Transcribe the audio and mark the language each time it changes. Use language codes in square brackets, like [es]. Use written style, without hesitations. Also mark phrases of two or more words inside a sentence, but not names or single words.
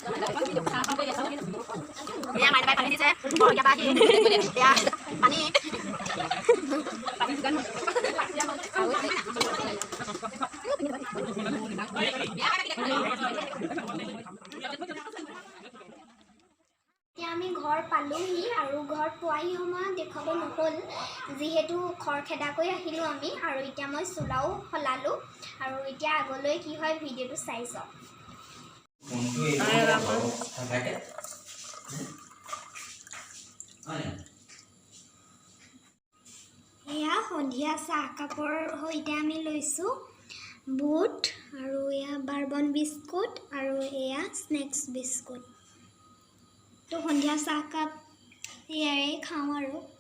[id] Ya, main main panik sih. Oh, ya pagi. Ya, panik. Panik juga. Ya, [as] সেইখিনি সময়ত দেখুৱাব নহ'ল যিহেতু খৰখেদাকৈ আহিলোঁ আমি আৰু এতিয়া মই চোলাও সলালোঁ আৰু এতিয়া আগলৈ কি হয় ভিডিঅ'টো চাই চাওক এয়া সন্ধিয়া চাহকাপৰ সৈতে আমি লৈছোঁ বুট আৰু এয়া বাৰ্বন বিস্কুট আৰু এয়া স্নেক্স বিস্কুট তো সন্ধিয়া চাহকাপ ইয়াৰে খাওঁ আৰু